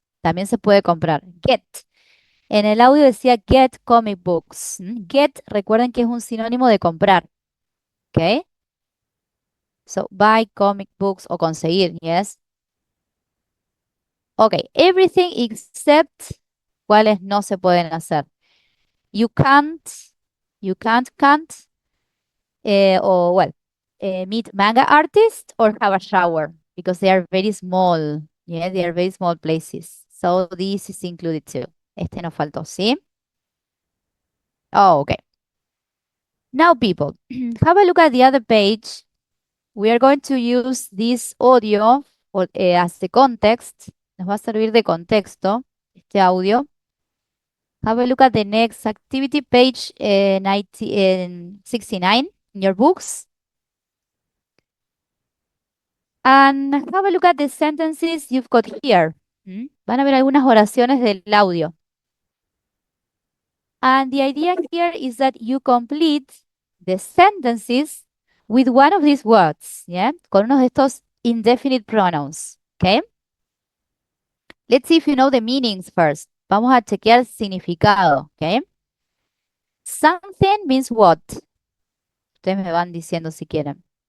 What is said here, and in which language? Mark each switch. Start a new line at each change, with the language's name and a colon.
Spanish: También se puede comprar. Get. En el audio decía
English: get comic books.
Spanish: Get, recuerden que es un sinónimo de comprar.
English: Okay. So buy comic books
Spanish: o conseguir.
English: Yes. Okay. Everything except
Spanish: cuáles no se pueden hacer.
English: You can't, can't, or well, meet manga artists or have a shower because they are very small. Yeah, they are very small places. So this is included too.
Spanish: Este nos faltó, ¿sí?
English: Oh, okay. Now, people, have a look at the other page. We are going to use this audio as the context.
Spanish: Nos va a servir de contexto este audio.
English: Have a look at the next activity, page 69 in your books. And have a look at the sentences you've got here.
Spanish: Van a ver algunas oraciones del audio.
English: And the idea here is that you complete the sentences with one of these words, ¿ya?
Spanish: Con uno de estos indefinite pronouns, ¿ok?
English: Let's see if you know the meanings first.
Spanish: Vamos a chequear el significado, ¿ok?
English: Something means what?
Spanish: Ustedes me van diciendo si quieren.